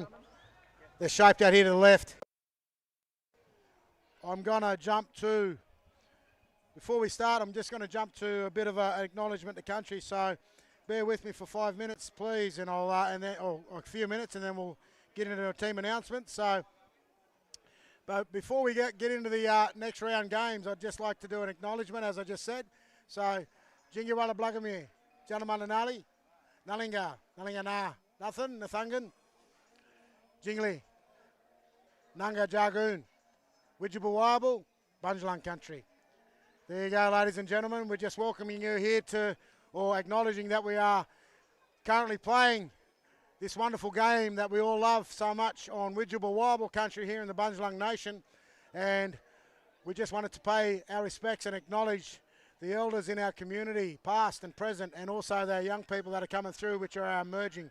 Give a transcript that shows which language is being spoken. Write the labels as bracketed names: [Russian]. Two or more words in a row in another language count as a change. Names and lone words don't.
[English] They're shaped out here to the left. I'm going to jump to, before we start, I'm just going to jump to a bit of an acknowledgement to country. So bear with me for 5 minutes, please, and I'll or a few minutes, and then we'll get into a team announcement. So, but before we get into the next round games, I'd just like to do an acknowledgement, as I just said. So, [Bandjalang] Jingawala Blagamir, Janamananali, Nalinga Na, Nathan, Nathangan, Jingli, Nanga Jargoon, Widjabawabal, Bunjlang Country. [English] There you go, ladies and gentlemen. We're just welcoming you here or acknowledging that we are currently playing this wonderful game that we all love so much on Widjabawabal Country here in the Bunjlang Nation. And we just wanted to pay our respects and acknowledge the elders in our community, past and present, and also the young people that are coming through, which are our emerging.